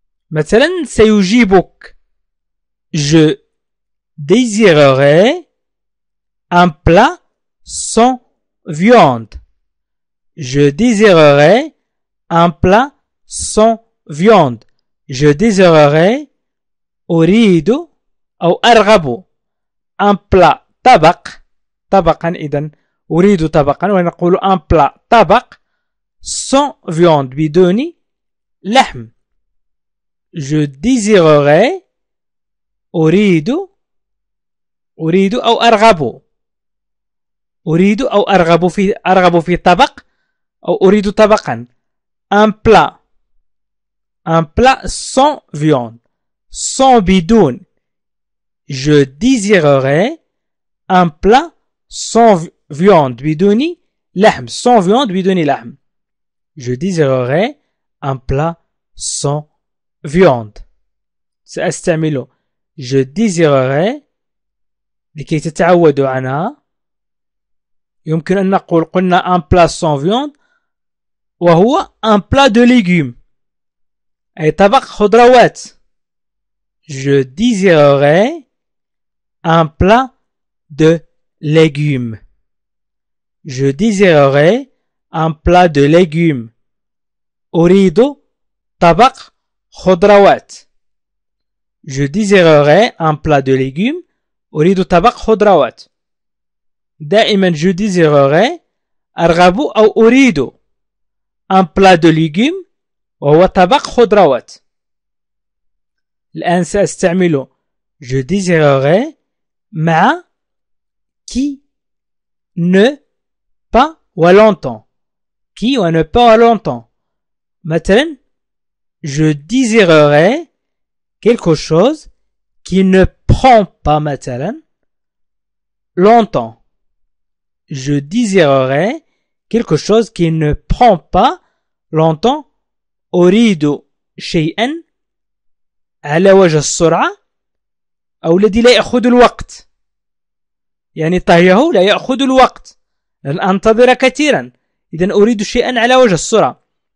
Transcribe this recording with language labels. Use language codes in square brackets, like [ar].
[ar] مثلا سيجيبك [fr] je désirerais un plat sans viande. je désirerais un plat sans viande. je désirerais [ar] أريد أو أرغب [fr] un plat [ar] طبقا. إذن أريد طبقا، ونقول [fr] un plat [ar] طبق [fr] sans viande [ar] بدون لحم. [fr] je désirerais [ar] أريد أريد أو أرغب. أريد أو أرغب في طبق أو أريد طبقا. [fr] un plat. Un plat sans viande. Sans [ar] بدون. [fr] Je désirerais un plat sans viande [ar] بدون لحم. [fr] Sans viande [ar] بدون لحم. [fr] Je désirerais un plat sans viande. [ar] سأستعمل [fr] je désirerais [ar] لكي تتعودوا عنها. يمكن أن نقول قلنا [fr] un plat sans viande [ar] وهو [fr] un plat de légumes [ar] أي طبق خضروات. [fr] Je désirerais un plat de légumes. Je désirerais un plat de légumes. [ar] أريد طبق خضروات. [fr] Je désirerais un plat de légumes. [ar] أريد طبق خضروات. دائما [fr] je désirerais [ar] أرغب أو أريد [fr] un plat de légumes [ar] وهو طبق خضروات. الآن سأستعمل [fr] je désirerais [ar] مع [fr] qui ne pas ou longtemps. Qui ou ne pas ou longtemps. [ar] مثلا [fr] je désirerais quelque chose qui ne prend pas مثلا longtemps. Je désirerais quelque chose qui ne prend pas longtemps. [ar] أريد شيئا على وجه السرعة أو الذي لا يأخذ الوقت. يعني طهيه لا يأخذ الوقت لن أنتظر كثيرا. إذن أريد شيئا على وجه السرعة.